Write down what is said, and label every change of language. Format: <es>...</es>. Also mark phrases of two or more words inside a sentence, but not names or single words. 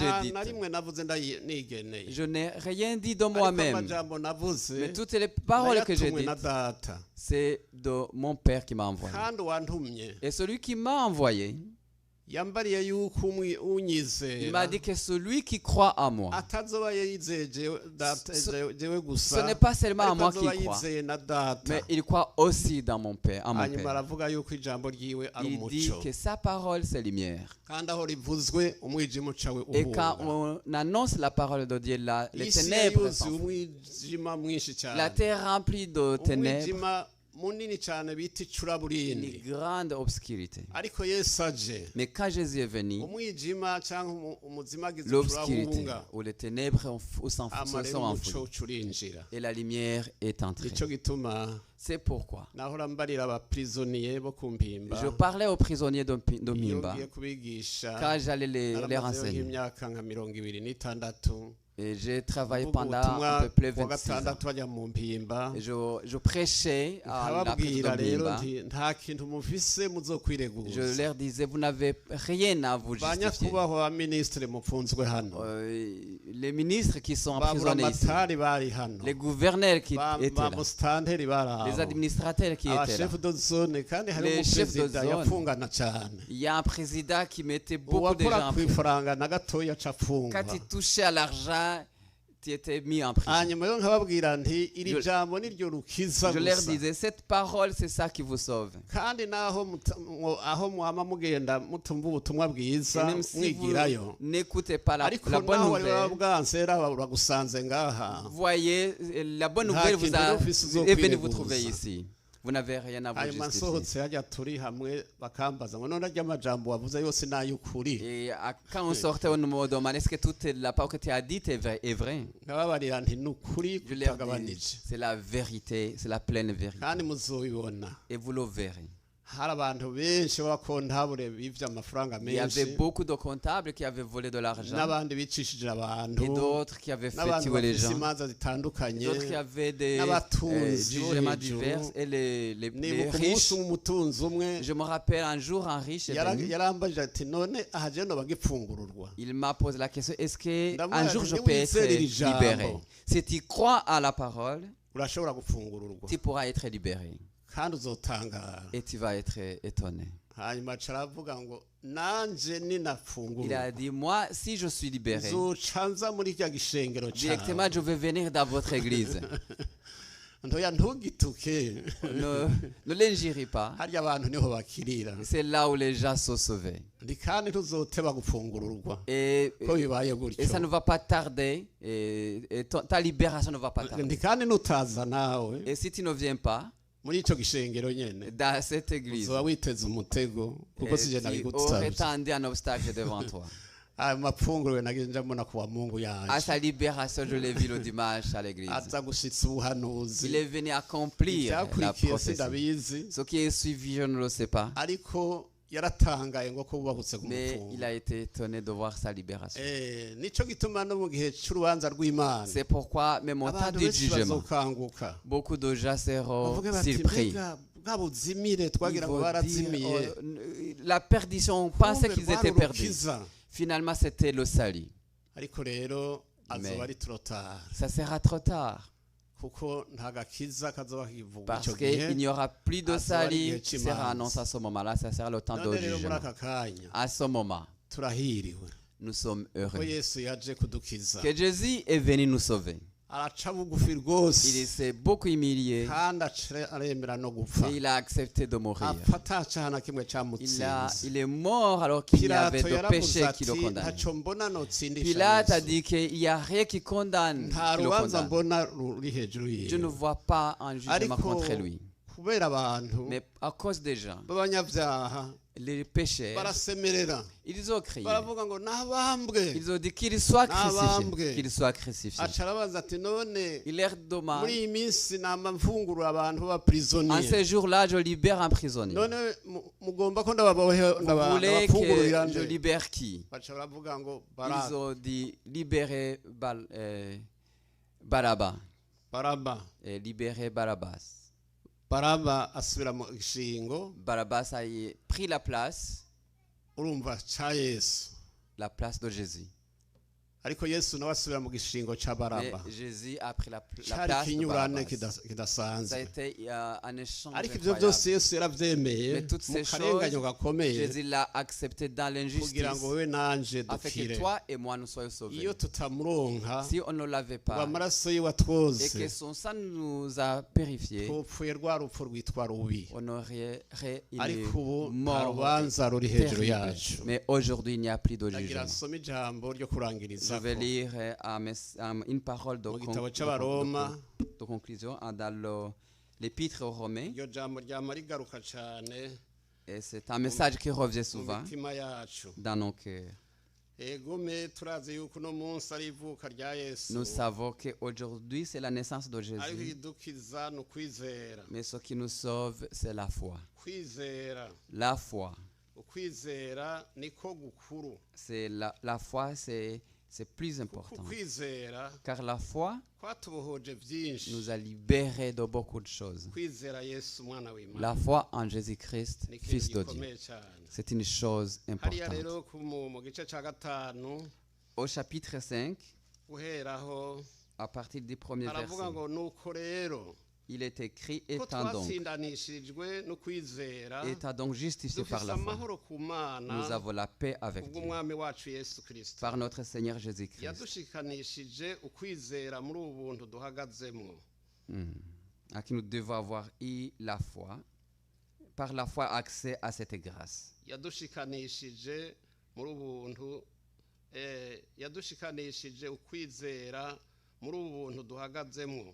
<rn>nta</rn> <fr>dites,</fr> <rn>na rimwe navuze nigeneye</rn> <fr>je n'ai rien dit de</fr> <rn>ariko</rn> <fr>moi-même,</fr> <rn>amajambo navuze</rn> <fr>mais toutes les paroles que j'ai</fr> <rn>nayatumwe na</rn> <fr>dites,</fr> <rn>data</rn> <fr>c'est de mon Père qui m'a envoyé.</fr> <rn>kandi wantumye</rn> <fr>Et celui qui m'a envoyé,</fr> <rn>yambariye yuko</rn> <fr>il</fr> <rn>unyizera</rn> <fr>m'a dit que celui qui croit en moi,</fr> <rn>atazoba yizeye jewe gusa</rn> <fr>ce n'est pas seulement à</fr> <rn>ariko</rn> <fr>moi</fr> <rn>azoba</rn> <fr>qu'il croit,</fr> <rn>yizeye na data</rn> <fr>mais il croit aussi dans mon Père, en mon</fr> <rn>hanyuma</rn> <fr>Père.</fr> <rn>aravuga yuko ijambo ryiwe ari</rn> <fr>Il dit</fr> <rn>umuco</rn> <fr>que sa parole, c'est lumière.</fr> <rn>kandi aho rivuzwe umwijima ucawe</rn> <fr>Et quand</fr> <rn>uhunga</rn> <fr>on annonce la parole de Dieu, là, les</fr> <rn>isi</rn> <fr>ténèbres</fr> <rn>yuzuye</rn> <fr>s'enfuient.</fr> <rn>umwijima mwinshi</rn> <fr>La</fr> <rn>cyane</rn> <fr>terre remplie de ténèbres,</fr> <rn>umwijima munini cyane bita</rn> <fr>une</fr> <rn>icuraburindi</rn> <fr>grande obscurité.</fr> <rn>ariko yesu aje</rn> <fr>Mais quand Jésus est venu,</fr> <rn>umwijima cyangwa umuzima agize</rn> <fr>l'obscurité</fr> <rn>icurahunga</rn> <fr>ou les ténèbres sont</fr> <rn>amarira</rn> <fr>enfouies</fr> <rn>umuco urinjira</rn> <fr>et la lumière est entrée.</fr> <rn>nicyo gituma</rn> <fr>C'est pourquoi</fr> <rn>nahora mbarira abaprisoniye bo ku mpimba</rn> <fr>je parlais aux prisonniers de</fr> <rn>iyo</rn> <fr>Mimba</fr> <rn>ngiye kubigisha</rn> <fr>quand j'allais les</fr> <rn>naramazeho</rn> <fr>renseigner.</fr> <rn>nk'imyaka nka 26</rn> <fr>Et j'ai travaillé</fr> <rn>Mvuga</rn> <fr>pendant</fr> <rn>ubutumwa</rn> <fr>à peu près</fr> <rn>kuwa</rn> <fr>26 ans.</fr> <rn>gatandatu bajya mu mpimba</rn> <fr>Et je prêchais à la prison</fr> <rn>nkababwira</rn> <fr>de</fr> <rn>rero</rn> <fr>Mimba.</fr> <rn>nti nta kintu mufise</rn> <fr>Je</fr> <rn>muzokwireguza</rn> <fr>leur disais, vous n'avez rien à vous justifier.</fr> <rn>banyakubahwa ba ministre mupfunzwe hano</rn> <fr>Les ministres qui sont</fr> <rn>ba</rn> <fr>emprisonnés ici,</fr> <rn>buramatari bari hano</rn> <fr>les gouverneurs qui</fr> <rn>ba</rn> <fr>étaient là,</fr> <rn>musitanteri bari</rn> <fr>les</fr> <rn>aho</rn> <fr>administrateurs qui étaient là.</fr> <rn>abashefu</rn> <fr>de zone</fr> <rn>kandi hari</rn> <fr>Les chefs de</fr> <rn>umuperezida</rn> <fr>zone.</fr> <rn>yapfungana cyane</rn> <fr>Il y a un président qui mettait beaucoup de</fr> <rn>uwakora</rn> <fr>gens en</fr> <rn>ku</rn> <fr>prison.</fr> <rn>ifaranga na gatoya aca afungwa</rn> <fr>Quand il touchait à l'argent, il était mis en prison.</fr> <rn>hanyuma yo nkababwira nti iri</rn> <fr>Je-</fr> <rn>jambo niryo rukiza</rn> <fr>Je leur</fr> <rn>gusa</rn> <fr>disais, cette parole, c'est ça qui vous sauve.</fr> <rn>kandi naho aho mwama mugenda mutumva ubutumwa</rn> <fr>Et</fr> <rn>bwiza</rn> <fr>même si vous</fr> <rn>mwigirayo</rn> <fr>n'écoutez pas la</fr> <rn>ariko</rn> <fr>bonne</fr> <rn>naho bari baba</rn> <fr>nouvelle,</fr> <rn>bwansera bagusanze ngaha</rn> <fr>vous voyez, la bonne</fr> <rn>Nta</rn> <fr>nouvelle vous</fr> <rn>kintu</rn> <fr>a,</fr> <rn>rero ufise</rn> <fr>est venue vous</fr> <rn>uzokwireguza.</rn> <fr>trouver ici. Vous n'avez rien à vous</fr> <rn>hanyuma</rn> <fr>justifier.</fr> <rn>nsohotse hajya turi hamwe bakambaza ngo none arya amajambo wavuze yose ni ay'ukuri</rn> <fr>Et quand on sortait, on me demandait est-ce que toute la parole que tu as dite est vraie.</fr> <rn>nkababarira nti ni ukuri</rn> <fr>Je leur</fr> <rn>kutagabanije</rn> <fr>dis, c'est la vérité, c'est la pleine vérité.</fr> <rn>kandi muzobibona</rn> <fr>Et vous le verrez.</fr> <rn>hari abantu benshi b'abakontabure bivye amafaranga</rn> <fr>Il y avait</fr> <rn>menshi</rn> <fr>beaucoup de comptables qui avaient volé de l'argent</fr> <rn>n'abandi bicishije abantu</rn> <fr>et d'autres qui avaient fait</fr> <rn>n'abantu</rn> <fr>tuer les</fr> <rn>bafise</rn> <fr>gens,</fr> <rn>imanza zitandukanye</rn> <fr>d'autres qui avaient des</fr> <rn>n'abatunzi</rn> <fr>jugements</fr> <rn>hejuru.</rn> <fr>divers et les</fr> <rn>nibuka</rn> <fr>riches.</fr> <rn>umunsi umutunzi umwe</rn> <fr>Je me rappelle un jour un riche est venu.</fr> <rn>yarambajije ati none aha je noba gipfungururwa</rn> <fr>Il m'a posé la question, est-ce</fr> <rn>Ndamubaza</rn> <fr>qu'un jour je</fr> <rn>nti,</rn> <fr>peux être</fr> <rn>niwizera iri jambo,</rn> <fr>libéré? Si tu crois à la parole,</fr> <rn>urashobora gufungururwa</rn> <fr>tu pourras être libéré</fr> <rn>kandi uzotangara</rn> <fr>et tu vas être étonné.</fr> <rn>hanyuma aca aravuga ngo nanje</rn> <fr>Il a</fr> <rn>ninafungururwa</rn> <fr>dit, moi, si je suis libéré,</fr> <rn>zoca nza muri rya gishengero</rn> <fr>directement</fr> <rn>cawe</rn> <fr>je vais venir dans votre église.</fr> <rn>ntoya ntugituke</rn> <fr>Ne l'injurez pas.</fr> <rn>harya abantu niho bakirira</rn> <fr>C'est là où les gens sont sauvés.</fr> <rn>ndi kandi ntuzoteba gufungururwa</rn> <fr>Et,</fr> <rn>ko bibaye</rn> <fr>et ça ne</fr> <rn>gutyo</rn> <fr>va pas tarder. Et ta libération ne va pas tarder.</fr> <rn>ndi kandi nutaza nawe</rn> <fr>Et si tu ne viens pas</fr> <rn>muri ico gishengero nyene</rn> <fr>dans cette église,</fr> <rn>uzoba witeze umutego kuko sije</rn> <fr>tu aurais</fr> <rn>nabigusavye</rn> <fr>tendu un obstacle devant toi.</fr> <rn>ayo mapfunguro nagenje mbona kuwa mungu</rn> <fr>À</fr> <rn>yanje</rn> <fr>sa libération, je l'ai vu le dimanche à l'église.</fr> <rn>aza gushitsa ubuhanuzi</rn> <fr>Il est venu accomplir la</fr> <rn>ivyakurikiye</rn> <fr>prophétie.</fr> <rn>sindabizi</rn> <fr>Ce qui est suivi, je ne le sais pas.</fr> <rn>ariko yaratangaye ngo ko bubahutse</rn> <fr>Mais il</fr> <rn>kumupfunga</rn> <fr>a été étonné de voir sa libération.</fr> <rn>nico gituma no mu gihe c'urubanza rw'imana</rn> <fr>C'est pourquoi, même au temps</fr> <rn>abantu</rn> <fr>du</fr> <rn>benshi</rn> <fr>jugement,</fr> <rn>bazokanguka</rn> <fr>beaucoup de gens seront</fr> <rn>bavuge bati</rn> <fr>surpris.</fr> <rn>mbega bwa buzimire</rn> <fr>Ils</fr> <rn>twagira ngo</rn> <fr>vont dire,</fr> <rn>barazimiye</rn> <fr>la perdition, on pensait</fr> <rn>kumbe</rn> <fr>qu'ils</fr> <rn>rwari</rn> <fr>étaient perdus.</fr> <rn>urukiza</rn> <fr>Finalement, c'était le salut.</fr> <rn>ariko rero</rn> <fr>Mais-</fr> <rn>azoba ari</rn> <fr>trop tard Ça sera trop tard.</fr> <rn>kuko nta gakiza kazoba kivuga</rn> <fr>Parce</fr> <rn>icyo gihe</rn> <fr>qu'il n'y aura plus de</fr> <rn>azoba ari</rn> <fr>salut</fr> <rn>igihe</rn> <fr>qui sera annoncé</fr> <rn>cy'imanza.</rn> <fr>à ce moment-là, ça sera le temps de</fr> <rn>none rero muri</rn> <fr>jugement.</fr> <rn>aka kanya</rn> <fr>À ce moment,</fr> <rn>turahiriwe</rn> <fr>nous sommes</fr> <rn>ko</rn> <fr>heureux</fr> <rn>yesu yaje kudukiza</rn> <fr>que Jésus est venu nous sauver.</fr> <rn>araca bugufi rwose</rn> <fr>Il s'est beaucoup humilié</fr> <rn>kandi aremera no gupfa</rn> <fr>et il a accepté de mourir.</fr> <rn>apfa atacaha na kimwe cyamutsinze.</rn> <fr>Il est mort alors qu'il y avait</fr> <rn>Pilato</rn> <fr>de</fr> <rn>yaravuze</rn> <fr>péchés qui le</fr> <rn>ati</rn> <fr>condamnaient.</fr> <rn>ntacyo mbona notsindisha</rn> <fr>Pilate a</fr> <rn>Yesu.</rn> <fr>dit qu'il n'y a rien qui condamne.</fr> <rn>nta</rn> <fr>Qui le</fr> <rn>rubanza</rn> <fr>condamne.</fr> <rn>mbona ruri hejuru</rn> <fr>Je ne</fr> <rn>yiwe</rn> <fr>vois pas un jugement</fr> <rn>ariko</rn> <fr>contre lui.</fr> <rn>kubera abantu</rn> <fr>Mais à cause des gens,</fr> <rn>b'abanyabyaha</rn> <fr>les pécheurs,</fr> <rn>barasemerera</rn> <fr>ils ont crié.</fr> <rn>baravuga ngo nabambwe</rn> <fr>Ils ont dit qu'il soit</fr> <rn>Nabambwe.</rn> <fr>crucifié. Qu'il soit crucifié.</fr> <rn>aca arabaza ati none</rn> <fr>Il leur</fr> <rn>muri</rn> <fr>demande,</fr> <rn>iyi minsi nama mfungurura abantu</rn> <fr>en</fr> <rn>b'abapirizoniye</rn> <fr>ce jour-là, je libère un prisonnier.</fr> <rn>none mugomba ko</rn> <fr>Vous voulez que</fr> <rn>ndabafungurira</rn> <fr>je</fr> <rn>nde</rn> <fr>libère qui?</fr> <rn>baca baravuga ngo</rn> <fr>Ils ont dit libérer Barabbas.</fr> <rn>baraba</rn> <fr>Et libérer Barabbas.</fr> <rn>baraba asubira mu gishingo</rn> <fr>Barabbas a pris la place</fr> <rn>urumva ca yesu</rn> <fr>de Jésus.</fr> <rn>ariko yesu nawe asubira mu gishingo ca</rn> <fr>Mais</fr> <rn>baraba</rn> <fr>Jésus a pris la</fr> <rn>cari</rn> <fr>place de</fr> <rn>ikinyurane</rn> <fr>Barabbas. Ça a</fr> <rn>kidasanzwe</rn> <fr>été un échange</fr> <rn>ariko ivyo</rn> <fr>incroyable.</fr> <rn>byose yesu yaravyemeye</rn> <fr>Mais toutes</fr> <rn>mu</rn> <fr>ces</fr> <rn>karenganyo</rn> <fr>choses,</fr> <rn>gakomeye</rn> <fr>Jésus l'a accepté dans l'injustice</fr> <rn>kugira ngo wewe nanje</rn> <fr>afin que</fr> <rn>dukire</rn> <fr>toi et moi nous soyons sauvés.</fr> <rn>iyo tutamuronka</rn> <fr>Si on ne l'avait</fr> <rn>ngo</rn> <fr>pas</fr> <rn>amaraso yiwe</rn> <fr>et</fr> <rn>atwoze</rn> <fr>que son sang nous a purifiés,</fr> <rn>twopfuye rwa rupfu rwitwa rubi</rn> <fr>on aurait une</fr> <rn>ariko ubu nta</rn> <fr>mort</fr> <rn>rubanza ruri hejuru</rn> <fr>terrible.</fr> <rn>yacu</rn> <fr>Mais aujourd'hui, il n'y a plus de</fr> <rn>ndagira</rn> <fr>jugement.</fr> <rn>nsome ijambo ryo</rn> <fr>Je</fr> <rn>kurangiriza</rn> <fr>vais lire une parole</fr> <rn>mu gitabo c'abaroma</rn> <fr>de conclusion dans l'épître aux Romains.</fr> <rn>iryo jambo ryama rigaruka cane</rn> <fr>Et c'est un message qui revient</fr> <rn>mu</rn> <fr>souvent</fr> <rn>mitima yacu</rn> <fr>dans nos cœurs.</fr> <rn>egome turazi yuko uno munsi ari ivuka rya yesu</rn> <fr>Nous savons qu'aujourd'hui, c'est la naissance de</fr> <rn>ariko</rn> <fr>Jésus.</fr> <rn>ikidukiza ni ukwizera</rn> <fr>Mais ce qui nous sauve, c'est la foi.</fr> <rn>kwizera</rn> <fr>La foi.</fr> <rn>ukwizera niko gukuru</rn> <fr>C'est la foi, c'est plus</fr> <rn>kuko</rn> <fr>important.</fr> <rn>ukwizera</rn> <fr>Car la foi</fr> <rn>kwatubohoje byinshi</rn> <fr>nous a libérés de beaucoup de choses.</fr> <rn>kwizera yesu umwana w'imana</rn> <fr>La foi en Jésus-Christ,</fr> <rn>ni ikintu</rn> <fr>Fils de Dieu,</fr> <rn>gikomeye cyane</rn> <fr>c'est une chose</fr> <rn>hariya</rn> <fr>importante.</fr> <rn>rero mu gice cya gatanu</rn> <fr>Au chapitre 5,</fr> <rn>guheraho</rn> <fr>à partir du premier</fr> <rn>haravuga</rn> <fr>verset,</fr> <rn>ngo nuko rero</rn> <fr>il est écrit</fr> <rn>ko</rn> <fr>étant</fr> <rn>twatsindanishirijwe no kwizera</rn> <fr>donc justifié par</fr> <rn>dufise</rn> <fr>la foi,</fr> <rn>amahoro ku mana</rn> <fr>nous avons la paix avec Dieu</fr> <rn>kubw'umwami wacu yesu kirisito</rn> <fr>par notre Seigneur Jésus-Christ.</fr> <rn>yadushikanishije ukwizera muri ubu buntu duhagazemwo</rn> <fr>À qui nous devons avoir eu la foi, par la foi accès à cette grâce.</fr> <rn>yadushikanishije muri ubu buntu yadushikanishije ukwizera muri ubu buntu duhagazemwo</rn>